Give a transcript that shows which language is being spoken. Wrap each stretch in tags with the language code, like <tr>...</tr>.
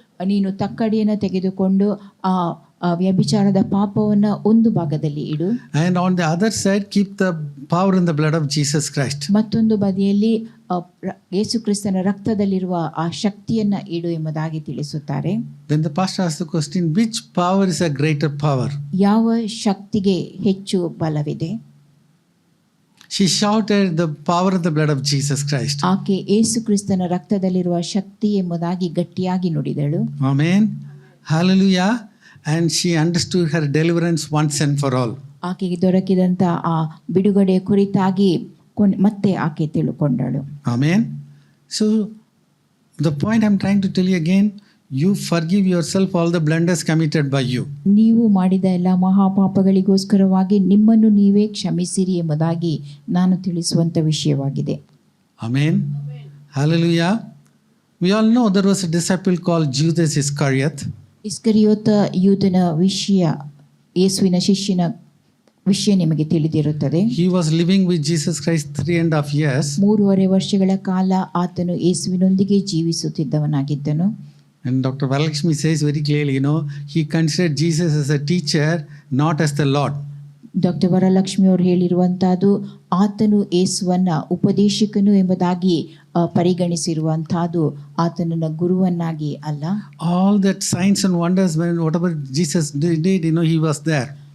<kn>ನೀನು ತಕ್ಕಡಿಯನ್ನು ತೆಗೆದುಕೊಂಡು ಆ ವ್ಯಭಿಚಾರದ ಪಾಪವನ್ನು ಒಂದು ಭಾಗದಲ್ಲಿ ಇಡು.</kn> <en>And on the other side, keep the power in the blood of Jesus Christ.</en> <kn>ಮತ್ತೊಂದು ಬದಿಯಲ್ಲಿ ಯೇಸು ಕ್ರಿಸ್ತನ ರಕ್ತದಲ್ಲಿರುವ ಆ ಶಕ್ತಿಯನ್ನ ಇಡು ಎಂಬುದಾಗಿ ತಿಳಿಸುತ್ತಾರೆ.</kn> <en>Then the pastor asked the question, which power is a greater power?</en> <kn>ಯಾವ ಶಕ್ತಿಗೆ ಹೆಚ್ಚು ಬಲವಿದೆ?</kn> <en>She shouted the power of the blood of Jesus Christ.</en> <kn>ಆಕೆ ಯೇಸು ಕ್ರಿಸ್ತನ ರಕ್ತದಲ್ಲಿರುವ ಶಕ್ತಿ ಎಂಬುದಾಗಿ ಗಟ್ಟಿಯಾಗಿ ನುಡಿದಳು.</kn> <en>Amen. Hallelujah. And she understood her deliverance once and for all.</en> <kn>ಆಕೆಗೆ ದೊರಕಿದಂತ ಆ ಬಿಡುಗಡೆ ಕುರಿತಾಗಿ ಮತ್ತೆ ಆಕೆ ತಿಳುಕೊಂಡಳು.</kn> <en>Amen. So the point I'm trying to tell you again, you forgive yourself all the blunders committed by you.</en> <kn>ನೀವು ಮಾಡಿದ ಎಲ್ಲ ಮಹಾಪಾಪಗಳಿಗೋಸ್ಕರವಾಗಿ ನಿಮ್ಮನ್ನು ನೀವೇ ಕ್ಷಮಿಸಿರಿ ಎಂಬುದಾಗಿ ನಾನು ತಿಳಿಸುವಂತ ವಿಷಯವಾಗಿದೆ.</kn> <en>Amen. Hallelujah. We all know there was a disciple called Judas Iscariot.</en> <kn>ಇಸ್ಕರಿಯೋತ ಯೂದನ ವಿಷಯ, ಯೇಸುವಿನ ಶಿಷ್ಯನ ವಿಷಯ ನಿಮಗೆ ತಿಳಿದಿರುತ್ತದೆ.</kn> <en>He was living with Jesus Christ 3.5 years.</en> <kn>3.5 ವರ್ಷಗಳ ಕಾಲ ಆತನು ಯೇಸುವಿನೊಂದಿಗೆ ಜೀವಿಸುತ್ತಿದ್ದವನಾಗಿದ್ದನು.</kn> <en>And Dr. Valakshmi says very clearly, he considered Jesus as a teacher, not as the Lord.</en> <kn>Doctor Varalakshmi ಅವರು ಹೇಳಿರುವಂತಹದ್ದು, ಆತನು ಯೇಸುವನ್ನ ಉಪದೇಶಕನು ಎಂಬುದಾಗಿ ಪರಿಗಣಿಸಿರುವಂತಹದ್ದು, ಆತನನ್ನ ಗುರುವನ್ನಾಗಿ ಅಲ್ಲ.</kn> <en>All that signs and wonders, whatever Jesus did, he was there.</en>